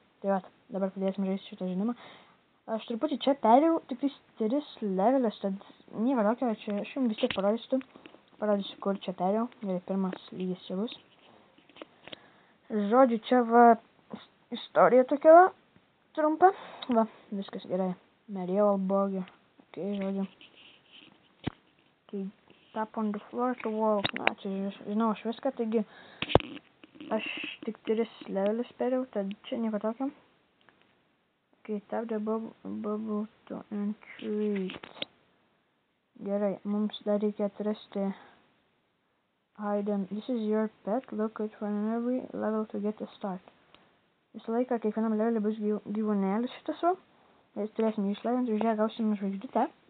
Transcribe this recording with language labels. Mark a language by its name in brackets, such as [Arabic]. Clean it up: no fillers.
[Lithuanian] Tai va, dabar pradėsim žaisti šitą žaidimą. Aš truputį čia perėjau, tik 3 levelius, tad nieko tokio, čia aš jums vis tiek parodysiu, kur čia perėjau. Gerai, pirmas lygis čia bus. Žodžiu, čia va, istorija tokia va, trumpa. Va, viskas gerai. Medieval burger. Okay, žodžiu. [English] Okay, tap on the floor to walk. [Lithuanian] Na, čia žinau aš viską, taigi aš tik 3 levelius perėjau, tad čia nieko tokio. [English] Okay, tap the bubble to entreat. [Lithuanian] Gerai, mums dar reikia atrasti hidden. This is your pet. [English] Look it for every level to get a start. [Lithuanian] Visą laiką kiekvienam levelį bus gyvūnėlis šitas va. Ir turėsim jį išlaidinti, už ją gausim žvaigždutę.